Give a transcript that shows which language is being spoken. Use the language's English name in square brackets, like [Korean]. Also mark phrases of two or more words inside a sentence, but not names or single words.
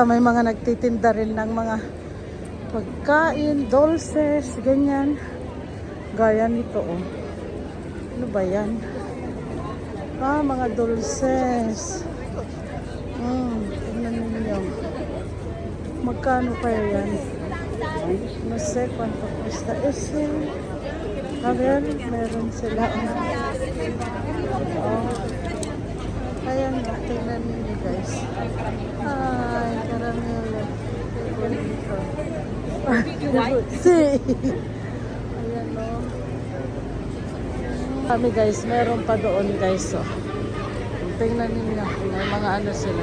[Filipino] May mga nagtitinda rin ng mga pagkain, dulces, ganyan. Gaya nito Ano ba yan? Mga dulces. Tingnan ninyo. Magkano kaya yan? [Spanish] No sé cuánto cuesta ese. A ver, [Filipino] meron sila. Ayan, tingnan ninyo guys. [Spanish] Ay, caramelo. Si. [Filipino] Ayan Kami guys, meron pa doon guys Tingnan ninyo, may mga ano sila.